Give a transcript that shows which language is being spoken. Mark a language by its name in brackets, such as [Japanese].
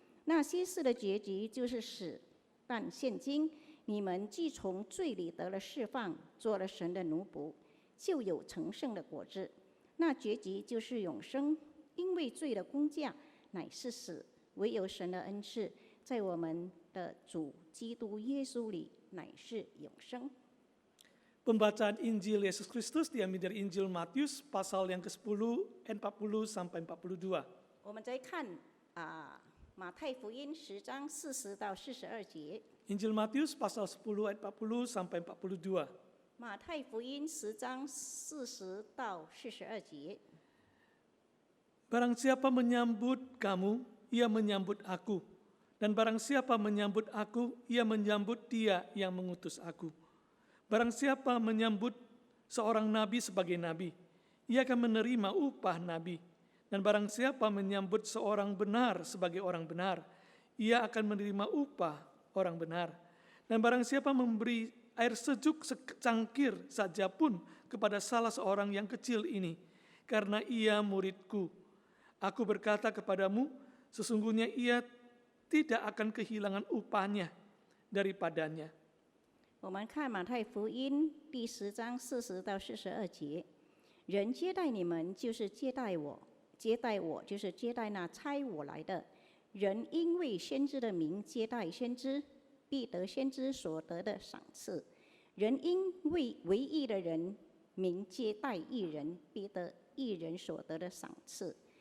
[Chinese] 那些事的结局就是死。但现今你们既从罪里得了释放，做了神的奴仆，就有成圣的果子。那结局就是永生。因为罪的工价乃是死，唯有神的恩赐，在我们的主基督耶稣里乃是永生。 [Indonesian] Pembacaan Injil Yesus Kristus diambil dari Injil Matius pasal yang ke-10 ayat 40 sampai 42. [Chinese] 我们再看马太福音10章40到42节。 [Indonesian] Injil Matius pasal 10 ayat 40 sampai 42. [Chinese] 马太福音10章40到42节。 [Indonesian] Barang siapa menyambut kamu, ia menyambut aku. Dan barang siapa menyambut aku, ia menyambut dia yang mengutus aku. Barang siapa menyambut seorang nabi sebagai nabi, ia akan menerima upah nabi. Dan barang siapa menyambut seorang benar sebagai orang benar, ia akan menerima upah orang benar. Dan barang siapa memberi air sejuk secangkir saja pun kepada salah seorang yang kecil ini, karena ia muridku, aku berkata kepadamu, sesungguhnya ia tidak akan kehilangan upahnya daripadanya. [Chinese] 我们看马太福音第10章40到42节，人接待你们，就是接待我；接待我，就是接待那差我来的。人因为先知的名接待先知，必得先知所得的赏赐；人因为唯义的人名接待义人，必得义人所得的赏赐。